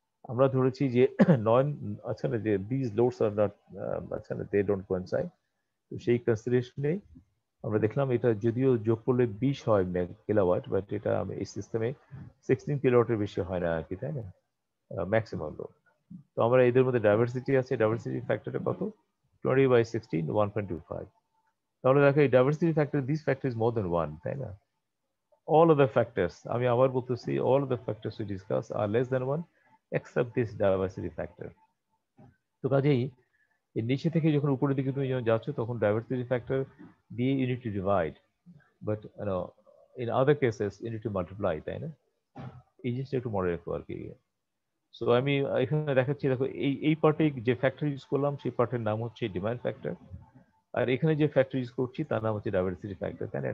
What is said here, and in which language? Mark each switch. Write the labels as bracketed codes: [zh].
[bn] আমরা ধরেছি যে নন, আচ্ছা না, যে [en] this loads are not, [bn] আচ্ছা না, [en] they don't coincide, [bn] তো সেই কনসিডারেশনে আমরা দেখলাম এটা যদিও যোগ করলে 20 হয় কিলোওয়াট, বাট এটা এই সিস্টেমে 16 কিলোওয়াটের বেশি হয় না আর কি, তাই না? Maximum load. তো আমরা এদের মধ্যে ডাইভার্সিটি আছে, ডাইভার্সিটি ফ্যাক্টরটা কত? 20/16, 1.25। তাহলে দেখো এই diversity factor, [en] this factor is more than 1, [bn] তাই না? [en] all of the factors, [bn] আমি আবার বলতেছি, [en] all of the factors we discuss are less than 1 except this diversity factor। [bn] তো কাজেই এর নিচে থেকে যখন উপরের দিকে তুমি যখন যাচ্ছ তখন ডাইভার্সিটি ফ্যাক্টর দিয়ে [en] you need to divide, but in other cases you need to multiply, [bn] তাই না? এই জিনিসটা একটু মনে রাখো আর কি। সো আমি এখানে দেখাচ্ছি, দেখো এই পার্টে যে ফ্যাক্টর ইউজ করলাম সেই পার্টের নাম হচ্ছে ডিমান্ড ফ্যাক্টর, আর এখানে যে ফ্যাক্টর ইউজ করছি তার নাম হচ্ছে ডাইভার্সিটি ফ্যাক্টর, তাই না?